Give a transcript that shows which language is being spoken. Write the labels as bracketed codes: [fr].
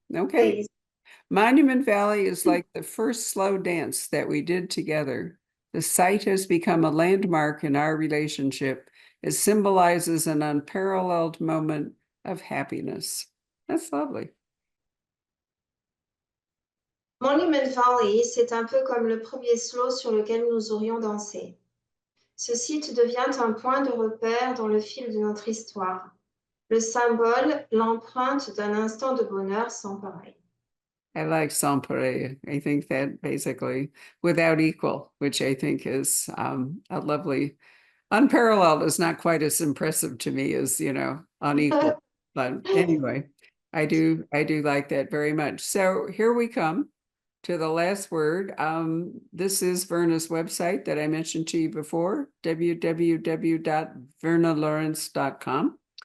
[en] Okay. Please. Monument Valley is like the first slow dance that we did together. The site has become a landmark in our relationship. It symbolizes an unparalleled moment of happiness. That's lovely. [fr] Monument Valley, c'est un peu comme le premier slow sur lequel nous aurions dansé. Ce site devient un point de repère dans le fil de notre histoire. Le symbole, l'empreinte d'un instant de bonheur sans pareil. [en] I like [fr] sans pareil. [en] I think that basically without equal, which I think is a lovely, unparalleled is not quite as impressive to me as, unequal. But anyway, I do like that very much. So here we come to the last word. This is Virna's website that I mentioned to you before, www.virnalorentz.com.